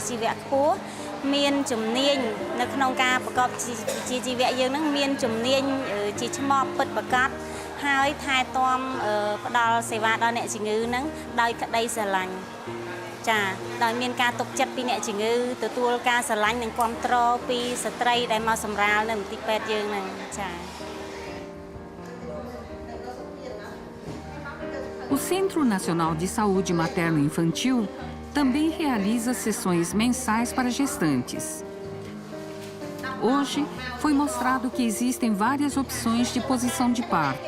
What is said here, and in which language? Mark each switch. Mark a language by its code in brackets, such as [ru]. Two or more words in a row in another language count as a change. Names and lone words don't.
[km] ជីវៈខ្ពស់មានជំនាញនៅក្នុងការប្រកបវិជ្ជាជីវៈយើងនឹងមានជំនាញជាឆ្មបពិតប្រាកដហើយថែទាំផ្ដល់សេវាដល់អ្នកជំងឺនឹងដោយក្តីស្រឡាញ់ចាដោយមានការទុកចិត្តពីអ្នកជំងឺទទួលការស្រឡាញ់និងគាំទ្រពីស្ត្រីដែលមកសម្រាលនៅមន្ទីរពេទ្យយើងនឹងចា [pt] O Centro Nacional de Saúde Materno-Infantil também realiza sessões mensais para gestantes. Hoje, foi mostrado que existem várias opções de posição de parto.